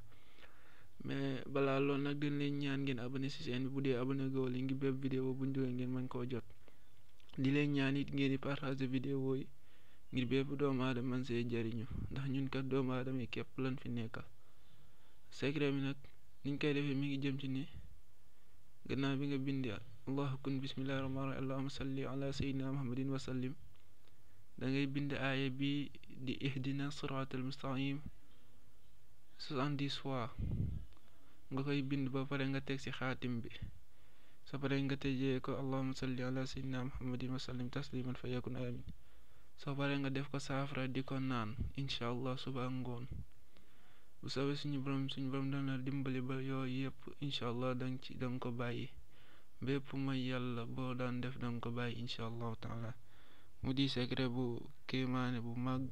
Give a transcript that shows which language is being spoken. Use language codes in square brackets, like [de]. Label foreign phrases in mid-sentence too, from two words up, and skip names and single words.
[wo] mais balaa loolu nag dañ leen ñaan ngeen abonné ci chaîne bi bu dee abonné goo li ngi bépp vidéo buñ dugal ngeen mën koo jot. di leen ñaan it ngeen di partager vidéo yi ngir bépp doomu aadama man see jariñu, ndax ñun kat doomu aadama yi képp lan fi nekkal. secret bi nag niñ koy defee mi ngi jëm ci ne gannaaw bi nga bindi [ar] الله كن بسم الله الرحمن الرحيم اللهم صل على سيدنا محمد وسلم, [wo] da ngay bind aaya bi di [ar] اهدنا الصراط المستقيم [wo] 70 fois nga koy bind ba pare nga teg ci xaatim bi. sa pare nga tëjee ko [ar] اللهم صل على سيدنا محمد وسلم تسليما فيكون آمين. [wo] soo pare nga def ko saafara di ko naan [ar] إن شاء الله [wo] suba ngoon. bu soobee suñu borom dana dimbali ba yooyu yëpp [ar] إن شاء الله [wo] danga ko bàyyi. bépp mooy yàlla boo daan def danga ko bàyyi [ar] إن شاء الله تعالى. [wo] mu di secret bu kéemaane bu màgg.